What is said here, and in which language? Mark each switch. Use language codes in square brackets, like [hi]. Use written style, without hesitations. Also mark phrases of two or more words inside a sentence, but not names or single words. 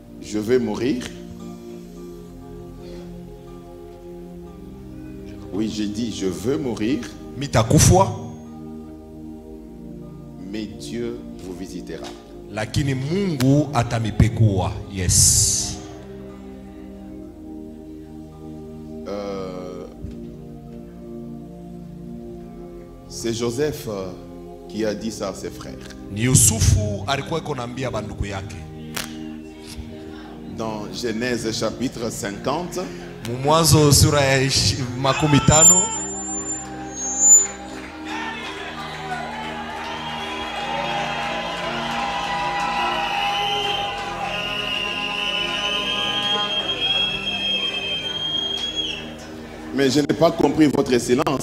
[fr] je vais mourir. Oui, j'ai dit, je veux mourir. Mais Dieu vous visitera. [sw] Lakini Mungu atamipekua. [en] Yes. [fr] C'est Joseph qui a dit ça à ses frères. [sw] Ni Yusufu alikuwa konambia banduku yake. [fr] Dans Genèse chapitre 50. [sw] Mwanzo sura ya 50. [fr] Mais je n'ai pas compris votre silence.